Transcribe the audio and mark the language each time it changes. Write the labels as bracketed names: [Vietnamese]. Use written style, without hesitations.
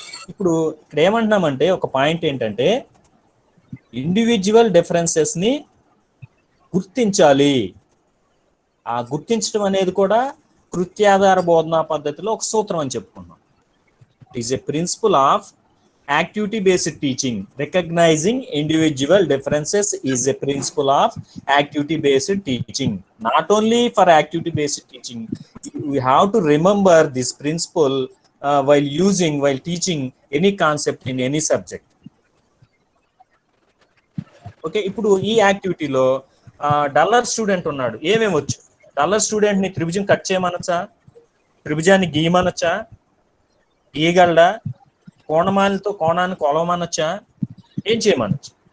[Telugu] ఇప్పుడు ఇక్కడ ఏమంటున్నామంటే, ఒక పాయింట్ ఏంటంటే ఇండివిజువల్ డిఫరెన్సెస్ ని గుర్తించాలి. ఆ గుర్తించడం అనేది కూడా కృత్యాధార బోధనా పద్ధతిలో ఒక సూత్రం అని చెప్పుకున్నాం. [English] It is a principle of activity based teaching. Recognizing individual differences is a principle of activity based teaching. Not only for activity based teaching, we have to remember this principle while teaching any concept in any subject. Okay, [Telugu] ఇప్పుడు ఈ యాక్టివిటీలో duller student ఉన్నాడు, ఏమేమి వచ్చు? Duller student ని త్రిభుజం cut చేయమనొచ్చా, త్రిభుజాన్ని గీయమనొచ్చా, గీయగలడా, కోణమాలతో కోణాన్ని కొలవమనొచ్చా, ఏం చేయమనొచ్చు?